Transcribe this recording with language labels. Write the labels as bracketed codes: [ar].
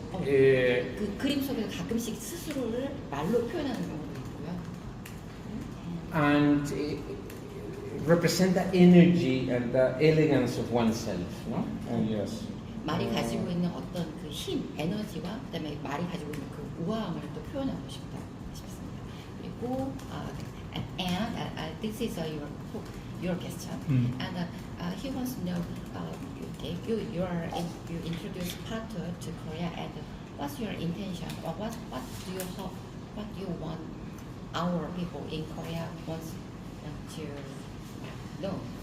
[ko] 그 그림 속에서 가끔씩 스스로를 말로 표현하는 경우도 있고요. [en] And represent the energy and the elegance of oneself, no? Yes. [ko] 말이 가지고 있는 어떤 그 힘, 에너지와 그다음에 말이 가지고 있는 그 우아함을 또 표현하고 싶습니다. 그리고 [en] and this is your question, and he wants to know you introduce Pato to Korea, and what's your intention, or what do you hope, what do you want our people in Korea wants to know?